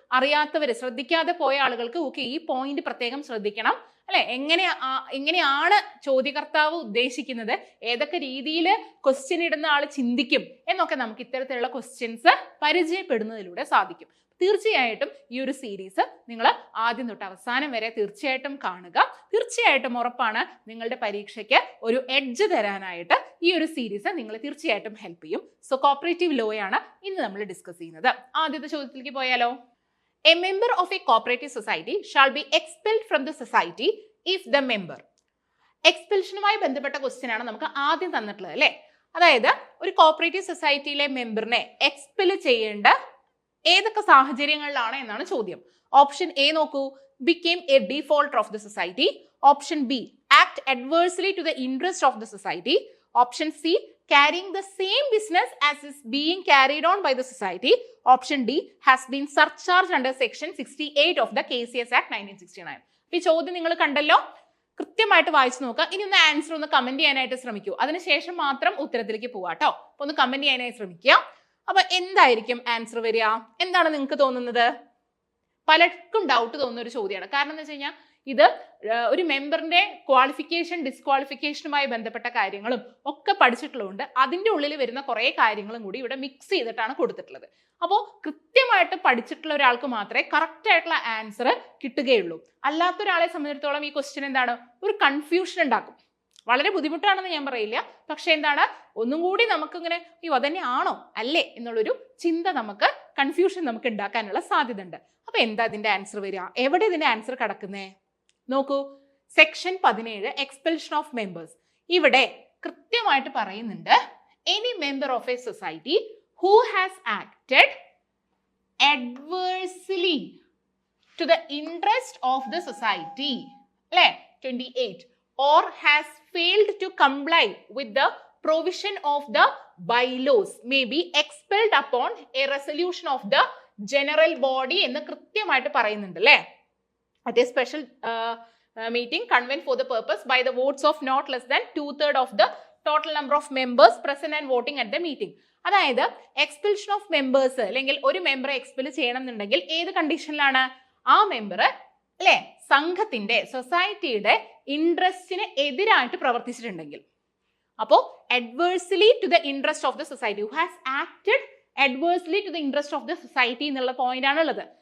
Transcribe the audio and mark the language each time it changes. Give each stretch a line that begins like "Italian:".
Malayalam: അറിയാത്തവര്, ശ്രദ്ധിക്കാതെ പോയ ആളുകൾക്ക് ഓക്കെ ഈ പോയിന്റ് പ്രത്യേകം ശ്രദ്ധിക്കണം അല്ലെ, എങ്ങനെയാണ് ചോദ്യകർത്താവ് ഉദ്ദേശിക്കുന്നത്, ഏതൊക്കെ രീതിയിൽ ക്വസ്റ്റ്യൻ ഇടുന്ന ആൾ ചിന്തിക്കും എന്നൊക്കെ നമുക്ക് ഇത്തരത്തിലുള്ള ക്വസ്റ്റ്യൻസ് പരിചയപ്പെടുന്നതിലൂടെ സാധിക്കും. തീർച്ചയായിട്ടും ഈ ഒരു സീരീസ് നിങ്ങൾ ആദ്യം തൊട്ട് അവസാനം വരെ തീർച്ചയായിട്ടും കാണുക. തീർച്ചയായിട്ടും ഉറപ്പാണ് നിങ്ങളുടെ പരീക്ഷയ്ക്ക് ഒരു എഡ്ജ് തരാനായിട്ട് ഈ ഒരു സീരീസ് നിങ്ങളെ തീർച്ചയായിട്ടും ഹെൽപ്പ് ചെയ്യും. സോ കോപ്പറേറ്റീവ് ലോ ആണ് ഇന്ന് നമ്മൾ ഡിസ്കസ് ചെയ്യുന്നത്. ആദ്യത്തെ ചോദ്യത്തിലേക്ക് പോയാലോ?
English: A member of a cooperative society shall be expelled from the society if the member.
Malayalam: എക്സ്പെൽഷനുമായി ബന്ധപ്പെട്ട ക്വസ്റ്റ്യൻ ആണ് നമുക്ക് ആദ്യം തന്നിട്ടുള്ളത് അല്ലെ. അതായത് ഒരു കോപ്പറേറ്റീവ് സൊസൈറ്റിയിലെ മെമ്പറിനെ എക്സ്പെൽ ചെയ്യേണ്ട ഏതൊക്കെ സാഹചര്യങ്ങളിലാണ് എന്നാണ് ചോദ്യം.
English: option A
Malayalam: നോക്കൂ,
English: became a defaulter of the society. Option B, act adversely to the interest of the society. Option C, carrying the same business as is being carried on by the society. Option D, has been surcharged under section 68 of the KCS Act 1969.
Malayalam: ഈ ചോദ്യം നിങ്ങൾ കണ്ടല്ലോ, കൃത്യമായിട്ട് വായിച്ചു നോക്കുക. ഇനി ഒന്ന് answer ഒന്ന് കമന്റ് ചെയ്യാനായിട്ട് ശ്രമിക്കൂ. അതിനുശേഷം മാത്രം ഉത്തരത്തിലേക്ക് പോവാട്ടോ. അപ്പൊ ഒന്ന് കമന്റ് ചെയ്യാനായി ശ്രമിക്കുക. അപ്പൊ എന്തായിരിക്കും ആൻസർ വരിക? എന്താണ് നിങ്ങൾക്ക് തോന്നുന്നത്? പലർക്കും ഡൗട്ട് തോന്നുന്ന ഒരു ചോദ്യമാണ്. കാരണം എന്താ വെച്ച് കഴിഞ്ഞാൽ ഇത് ഒരു മെമ്പറിന്റെ ക്വാളിഫിക്കേഷൻ ഡിസ്ക്വാളിഫിക്കേഷനുമായി ബന്ധപ്പെട്ട കാര്യങ്ങളും ഒക്കെ പഠിച്ചിട്ടുള്ളതുകൊണ്ട് അതിന്റെ ഉള്ളിൽ വരുന്ന കുറെ കാര്യങ്ങളും കൂടി ഇവിടെ മിക്സ് ചെയ്തിട്ടാണ് കൊടുത്തിട്ടുള്ളത്. അപ്പോൾ കൃത്യമായിട്ട് പഠിച്ചിട്ടുള്ള ഒരാൾക്ക് മാത്രമേ കറക്റ്റ് ആയിട്ടുള്ള ആൻസർ കിട്ടുകയുള്ളൂ. അല്ലാത്ത ഒരാളെ സംബന്ധിച്ചിടത്തോളം ഈ ക്വസ്റ്റ്യൻ എന്താണ്, ഒരു കൺഫ്യൂഷൻ ഉണ്ടാക്കും. വളരെ ബുദ്ധിമുട്ടാണെന്ന് ഞാൻ പറയില്ല, പക്ഷെ എന്താണ് ഒന്നും കൂടി നമുക്കിങ്ങനെ അയ്യോ അതന്നെ ആണോ അല്ലേ എന്നുള്ളൊരു ചിന്ത, നമുക്ക് കൺഫ്യൂഷൻ നമുക്ക് ഉണ്ടാക്കാനുള്ള സാധ്യത ഉണ്ട്. അപ്പൊ എന്താ ഇതിന്റെ ആൻസർ വരിക? എവിടെ ഇതിന്റെ ആൻസർ കിടക്കുന്നേ നോക്കൂ.
English: Section 17 expulsion of members.
Malayalam: ഇവിടെ കൃത്യമായിട്ട് പറയുന്നുണ്ട്,
English: any member of a society who has acted adversely to the interest of the society,
Malayalam: അല്ലേ
English: 28, or has failed to comply with the provision of the bylaws may be expelled upon a resolution of the general body
Malayalam: എന്ന് കൃത്യമായിട്ട് പറയുന്നുണ്ട് അല്ലേ.
English: at a special meeting convened for the purpose by the votes of not less than 2/3 of the total number of members present and voting at the meeting.
Malayalam: അതായത് expulsion of members അല്ലെങ്കിൽ ഒരു മെമ്പറെ expel ചെയ്യണം എന്നുണ്ടെങ്കിൽ ഏത് കണ്ടീഷനിലാണ്? ആ member അല്ലെ സംഘത്തിന്റെ സൊസൈറ്റിയുടെ ഇൻട്രസ്റ്റിന് എതിരായിട്ട് പ്രവർത്തിച്ചിട്ടുണ്ടെങ്കിൽ. അപ്പോൾ
English: adversely to the interest of the society, who has acted adversely to the interest of the society
Malayalam: എന്നുള്ള പോയിന്റ് ആണ് ഉള്ളത്.